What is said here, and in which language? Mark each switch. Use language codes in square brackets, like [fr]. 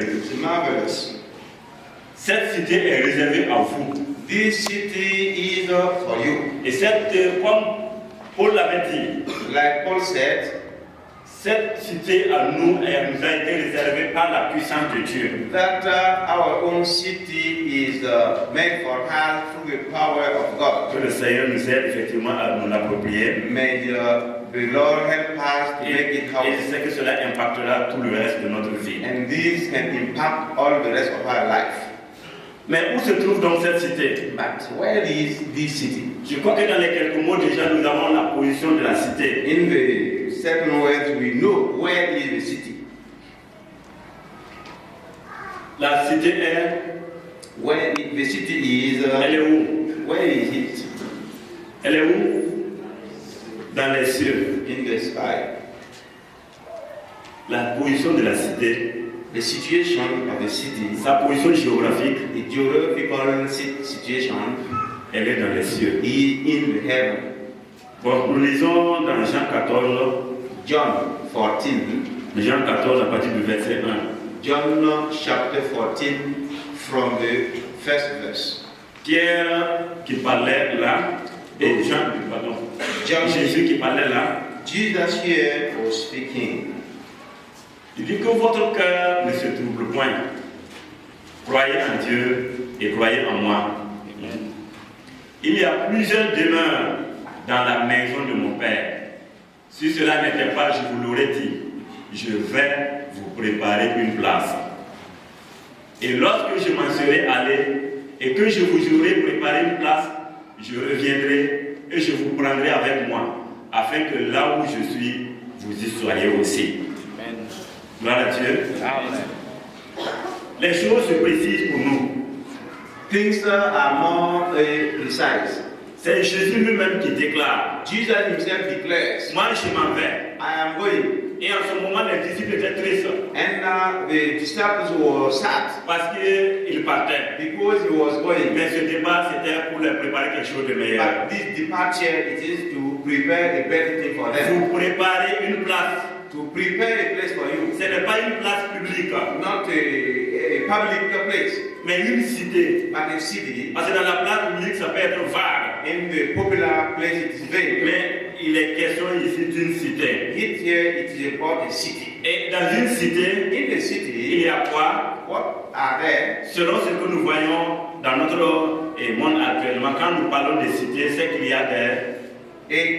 [en] It's marvelous. [fr] Cette cité est réservée à vous. [en] This city is for you. [fr] Et cette, comme Paul l'avait dit, [en] Like Paul said, [fr] cette cité à nous, elle nous a été réservée par la puissance de Dieu. [en] that our own city is made for us through the power of God. [fr] Que le Seigneur nous aide effectivement à nous l'approprier. [en] May the Lord help us to make it [fr] Et je [en] happen. [fr] sais que cela impactera tout le reste de notre vie. [en] And this can impact all the rest of our life. [fr] Mais où se trouve donc cette cité? [en] But where is this city? [fr] Je crois que dans les quelques mots déjà, nous avons la position de la cité. [en] In the certain words, we know where is the city. [fr] La cité est, [en] Where the city is, [fr] elle est où? [en] where is it? [fr] Elle est où? Dans les cieux. [en] In the sky. [fr] La position de la cité, [en] The situation of the city, [fr] sa position géographique, [en] the geographical situation, [fr] elle est dans les cieux. [en] is in the heaven. [fr] Bon, nous lisons dans Jean 14, [en] John 14, [fr] Jean 14 à partir du verset 1. [en] John chapter 14 from the first verse. [fr] Pierre qui parlait là, et Jean, pardon, Jésus qui parlait là, [en] Jesus here was speaking. [fr] il dit que votre cœur ne se trouble point. Croyez en Dieu et croyez en moi. Il y a plusieurs demeures dans la maison de mon Père. Si cela n'était pas, je vous l'aurais dit. Je vais vous préparer une place. Et lorsque je m'en serai allé et que je vous aurai préparé une place, je reviendrai et je vous prendrai avec moi, afin que là où je suis, vous y soyez aussi. Amen. Gloire à Dieu. Amen. Les choses se précisent pour nous. [en] Things are more precise. [fr] C'est Jésus lui-même qui déclare, [en] Jesus himself declares, [fr] moi je m'en vais. [en] I am going. [fr] Et en ce moment, les disciples étaient tristes [en] And the disciples were sad [fr] parce qu'ils partaient. [en] because he was going. [fr] Mais ce départ, c'était pour leur préparer quelque chose de meilleur. [en] But this departure, it is to prepare a better thing for them. [fr] Vous préparez une place. [en] To prepare a place for you. [fr] Ce n'est pas une place publique, [en] Not a public place, [fr] mais une cité. [en] but a city. [fr] Parce que dans la place publique, ça peut être vague. [en] In the popular place, it is vague. [fr] Mais il est question ici d'une cité. [en] Here it is about a city. [fr] Et dans une cité, [en] In the [fr] il [en] city, [fr] y a quoi? [en] what are there? [fr] Selon ce que nous voyons dans notre monde actuellement, quand nous parlons de cité, c'est qu'il y a des...